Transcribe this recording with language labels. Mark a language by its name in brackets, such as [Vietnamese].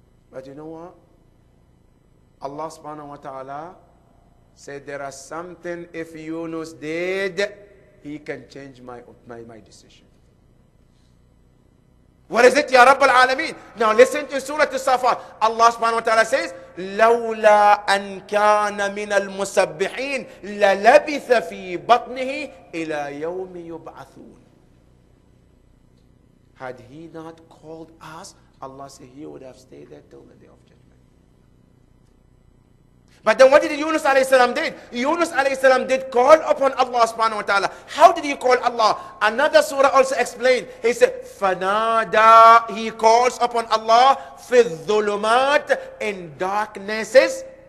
[English] But you know what? Allah subhanahu wa ta'ala said there are something if Yunus did, he can change my decision. What is it, Ya Rabbal Alameen? Now listen to Surah As-Safat. [Arabic] Allah subhanahu wa ta'ala says, لَوْلَا أَنْ كَانَ مِنَ الْمُسَبِّحِينَ لَلَبِثَ فِي بَطْنِهِ إِلَى يَوْمِ يُبْعَثُونَ. [English] Had he not called us, Allah said he would have stayed there till the day of judgment. But then what did Yunus alayhi salam did? Yunus alayhi salam did call upon Allah subhanahu wa ta'ala. How did he call Allah? Another surah also explained. He said, Fanada, he calls upon Allah, fi dhulumat, in darknesses.